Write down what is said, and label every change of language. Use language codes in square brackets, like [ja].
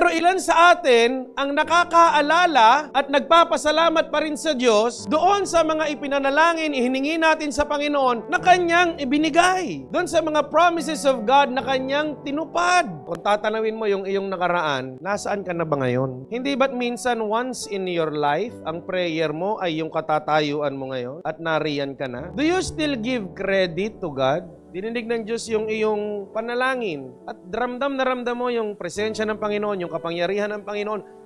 [tl] Pero ilan sa atin ang nakakaalala at nagpapasalamat pa rin sa Diyos doon sa mga ipinanalangin, ihiningi natin sa Panginoon na Kanyang ibinigay. Doon sa mga [en] promises of God [tl] na Kanyang tinupad. Kung tatanawin mo yung iyong nakaraan, nasaan ka na ba ngayon? Hindi ba't minsan [en] once in your life, [tl] ang prayer mo ay yung katatayuan mo ngayon at nariyan ka na? [en] Do you still give credit to God? [tl] Dininig ng Diyos yung iyong panalangin at ramdam na ramdam mo yung presensya ng Panginoon, yung kapangyarihan ng Panginoon.